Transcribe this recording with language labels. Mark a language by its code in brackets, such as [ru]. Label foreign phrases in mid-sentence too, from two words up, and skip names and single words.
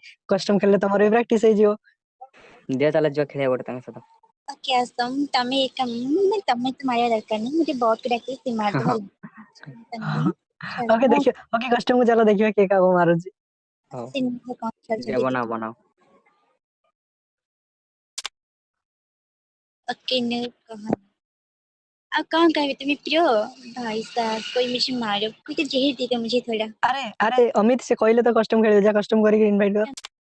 [or] କଷ୍ଟମ ଖେଳିଲେ ତମର ବି ପ୍ରାକ୍ଟିସ ହେଇଯିବ। ଦିଅ ଚାଲ ଯିବା ଖେଳିବା ଗୋଟେ ତାଙ୍କ ସହିତ। ଓକେ ଆସ, ତମେ ଏକା ତମେ ତ ମାରିବା ଦରକାର ନାହିଁ, ମୁଁ ଟିକେ ବଟ ଡାକିବି ସେ ମାରିଦବ ହେଲା। ଚିନ୍ତା ନାହିଁ, ଛାଡ ଓକେ ମୁଁ ଦେଖିବା, ଓକେ କଷ୍ଟମକୁ ଚାଲ ଦେଖିବା କିଏ କାହାକୁ ମାରୁଛି। ହଉ ଆସିନି କଣ ଦିଅ, ଖେଳୁଛନ୍ତି। ବନାଅ ବନାଅ। [hi] ओके ने कहा अब कहाँ कहे तुम्हें प्रियो भाई साहब कोई मुझे मारो कोई तो जहर देगा मुझे थोड़ा। [or] ଆରେ ଆରେ ଅମିତ ସେ କହିଲେ ତ କଷ୍ଟମ ଖେଳିବେ, ଯା କଷ୍ଟମ କରିକି ଇନଭାଇଟ୍ କର।